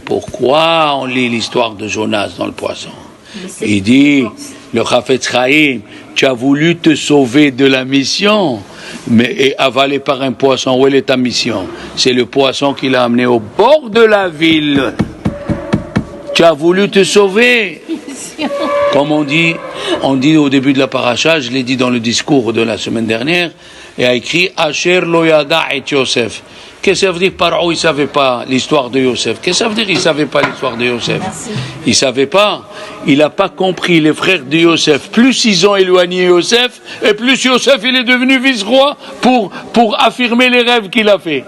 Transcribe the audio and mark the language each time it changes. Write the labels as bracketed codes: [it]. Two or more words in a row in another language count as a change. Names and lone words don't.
[fr] Pourquoi on lit l'histoire de Jonas dans le poisson? Il dit, le Chafetz Chaim, tu as voulu te sauver de la mission, mais avalé par un poisson. Où est ta mission? C'est le poisson qui l'a amené au bord de la ville. Tu as voulu te sauver. Comme on dit au début de la paracha, je l'ai dit dans le discours de la semaine dernière, et a écrit [he] אשר לא ידע את יוסף. [fr] Qu'est-ce que ça veut dire? Paro, il ne savait pas l'histoire de Yosef. Qu'est-ce que ça veut dire? Il ne savait pas l'histoire de Yosef. Il ne savait pas. Il n'a pas compris. Les frères de Yosef, plus ils ont éloigné Yosef, et plus Yosef il est devenu vice-roi pour affirmer les rêves qu'il a fait.